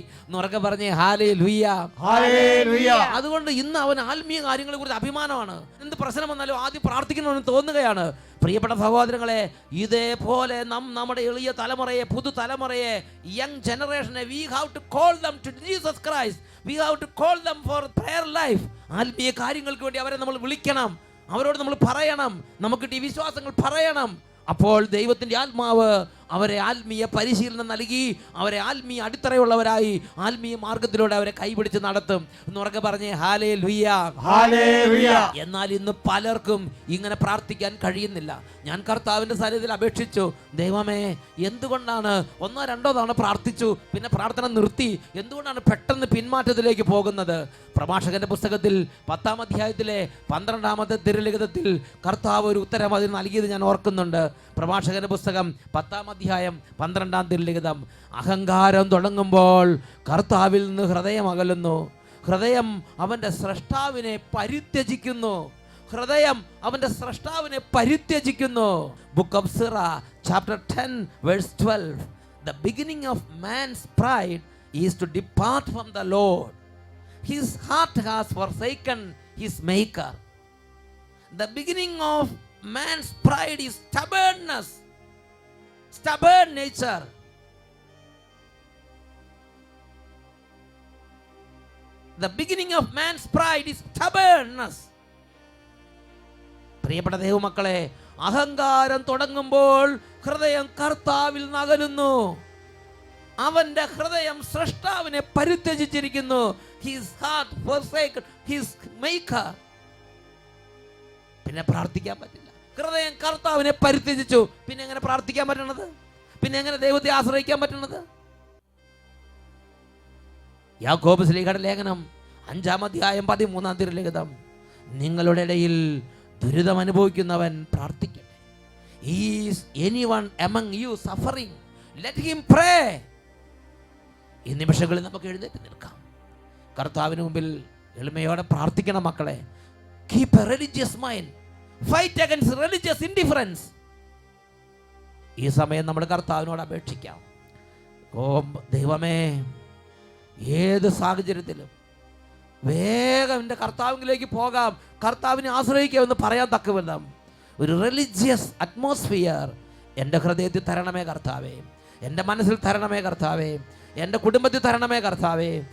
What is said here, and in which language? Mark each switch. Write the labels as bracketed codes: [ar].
[ml] എന്നുറക്കെ പറഞ്ഞേ hallelujah. Hallelujah. അതുകൊണ്ട് ഇന്ന് അവൻ ആത്മീയ കാര്യങ്ങളെ കുറിച്ച് അഭിമാനമാണ്. എന്ത് പ്രശ്നം വന്നാലും ആദ്യം പ്രാർത്ഥിക്കണമെന്ന് തോന്നുകയാണ്. പ്രിയപ്പെട്ട സഹോദരങ്ങളെ, ഇതേപോലെ നമ്മുടെ എളിയ തലമുറയെ, പുതുതലമുറയെ, young ജനറേഷനെ, [en] we have to call them to Jesus Christ. [ml] We have to call them for prayer life. ആത്മീയ കാര്യങ്ങൾക്ക് വേണ്ടി അവരെ നമ്മൾ വിളിക്കണം, അവരോട് നമ്മൾ പറയണം, നമുക്ക് ഈ വിശ്വാസങ്ങൾ പറയണം. അപ്പോൾ ദൈവത്തിൻ്റെ ആത്മാവ് അവരെ ആത്മീയ പരിശീലനം നൽകി അവരെ ആത്മീയ അടിത്തറയുള്ളവരായി ആത്മീയ മാർഗത്തിലൂടെ അവരെ കൈപിടിച്ച് നടത്തും. എന്നുറക്കെ പറഞ്ഞേ ഹല്ലേലൂയ. ഹല്ലേലൂയ. എന്നാൽ ഇന്ന് പലർക്കും ഇങ്ങനെ പ്രാർത്ഥിക്കാൻ കഴിയുന്നില്ല. ഞാൻ കർത്താവിൻ്റെ സന്നിധിയിൽ അപേക്ഷിച്ചു, ദൈവമേ എന്തുകൊണ്ടാണ് 1-2 തവണ പ്രാർത്ഥിച്ചു, പിന്നെ പ്രാർത്ഥന നിർത്തി, എന്തുകൊണ്ടാണ് പെട്ടെന്ന് പിന്മാറ്റത്തിലേക്ക് പോകുന്നത്? പ്രഭാഷകന്റെ പുസ്തകത്തിൽ 10-ാം അധ്യായത്തിലെ 12-ാമത്തെ തിരുലിഖിതത്തിൽ കർത്താവ് ഒരു ഉത്തരം അതിന് നൽകിയത് ഞാൻ ഓർക്കുന്നുണ്ട്. പ്രഭാഷകന്റെ പുസ്തകം 10-ാം അധ്യായം 12-ാം തിരുലിഖിതം. അഹങ്കാരം തുടങ്ങുമ്പോൾ കർത്താവിൽ നിന്ന് ഹൃദയം അകലുന്നു, ഹൃദയം അവൻ്റെ സ്രഷ്ടാവിനെ പരിത്യജിക്കുന്നു, ഹൃദയം അവൻ്റെ സ്രഷ്ടാവിനെ പരിത്യജിക്കുന്നു. [en] Book of Sirach chapter 10 verse 12. The beginning of man's pride is to depart from the Lord. His heart has forsaken his maker. The beginning of man's pride is stubbornness, stubborn nature. The beginning of man's pride is stubbornness. [ml] പ്രിയപ്പെട്ട ദൈവമക്കളെ, അഹങ്കാരം തുടങ്ങുമ്പോൾ ഹൃദയം കർത്താവിൽ നകലുന്നു, അവന്റെ ഹൃദയം സ്രഷ്ടാവിനെ പരിത്യജിച്ചിരിക്കുന്നു. [en] His heart forsaken his maker. [ml] പിന്നെ പ്രാർത്ഥിക്കാൻ പറ്റില്ല. ഹൃദയം കർത്താവിനെ പരിത്യജിച്ചു, പിന്നെ എങ്ങനെ പ്രാർത്ഥിക്കാൻ പറ്റണത്? പിന്നെ എങ്ങനെ ദൈവത്തെ ആശ്രയിക്കാൻ പറ്റണത്? യാക്കോബ് ശ്ലീഹയുടെ ലേഖനം 5-ാം അധ്യായം 13-ാം തിരുലിഖിതം. നിങ്ങളുടെ ഇടയിൽ ദുരിതം അനുഭവിക്കുന്നവൻ പ്രാർത്ഥിക്കട്ടെ. [en] Is anyone among you suffering? Let him pray. [ml] ഈ നിമിഷങ്ങളിൽ നമുക്ക് എഴുന്നേറ്റ് നിൽക്കാം. കർത്താവിന് മുമ്പിൽ എളിമയോടെ പ്രാർത്ഥിക്കണം മക്കളെ. [en] Keep a religious mind. Fight against religious indifference. [ml] ഈ സമയം നമ്മൾ കർത്താവിനോട് അപേക്ഷിക്കാം. ഓ ദൈവമേ, ഏത് സാഹചര്യത്തിലും വേഗം എൻ്റെ കർത്താവിലേക്ക് പോകാം, കർത്താവിനെ ആശ്രയിക്കാമെന്ന് പറയാൻ തക്കവിധം ഒരു റിലീജിയസ് അറ്റ്മോസ്ഫിയർ എൻ്റെ ഹൃദയത്തിൽ തരണമേ കർത്താവേ, എൻ്റെ മനസ്സിൽ തരണമേ കർത്താവേ, എൻ്റെ കുടുംബത്തിൽ തരണമേ കർത്താവേ.